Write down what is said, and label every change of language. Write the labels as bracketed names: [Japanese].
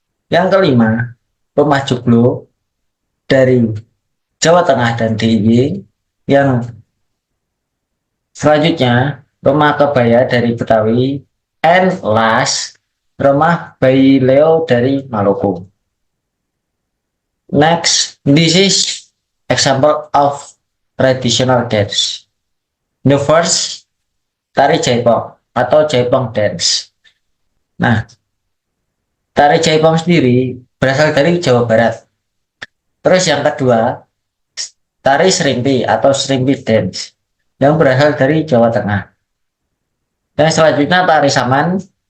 [Indonesian] Yang kelima, Rumah Joglo dari Jawa Tengah dan DIY. Yang selanjutnya, Rumah Kebaya dari Betawi. [English] And last, [Indonesian] Rumah Baileo dari Maluku. [English] Next, this is example of traditional dance. The first, tari Jaipong atau Jaipong dance. [Indonesian] Nah, tari Jaipong sendiri berasal dari Jawa Barat. Terus yang kedua, tari Serimpi atau Serimpi dance yang berasal dari Jawa Tengah. Dan selanjutnya tari Saman